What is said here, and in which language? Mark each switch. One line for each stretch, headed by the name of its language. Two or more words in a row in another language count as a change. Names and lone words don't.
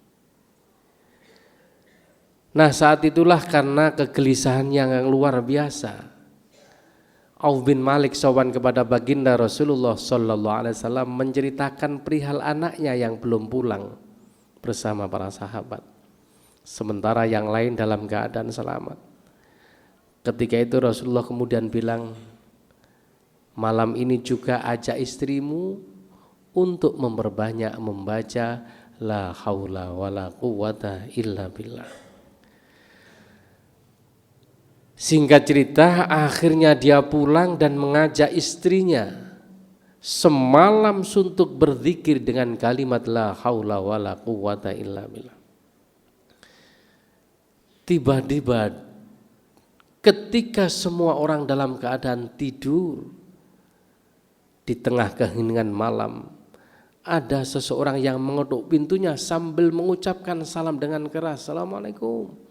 Indonesian: Nah, saat itulah karena kegelisahan yang luar biasa, Auf bin Malik sowan kepada baginda Rasulullah
Arabic: صلى الله عليه وسلم
Indonesian: menceritakan perihal anaknya yang belum pulang bersama para sahabat, sementara yang lain dalam keadaan selamat. Ketika itu Rasulullah kemudian bilang, malam ini juga ajak istrimu untuk memperbanyak membaca
Arabic: لا حول ولا قوة إلا بالله.
Indonesian: Singkat cerita, akhirnya dia pulang dan mengajak istrinya semalam suntuk berzikir dengan kalimat
Arabic: لا حول ولا قوة إلا بالله.
Indonesian: Tiba-tiba ketika semua orang dalam keadaan tidur di tengah keheningan malam, ada seseorang yang mengetuk pintunya sambil mengucapkan salam dengan keras, Assalamualaikum.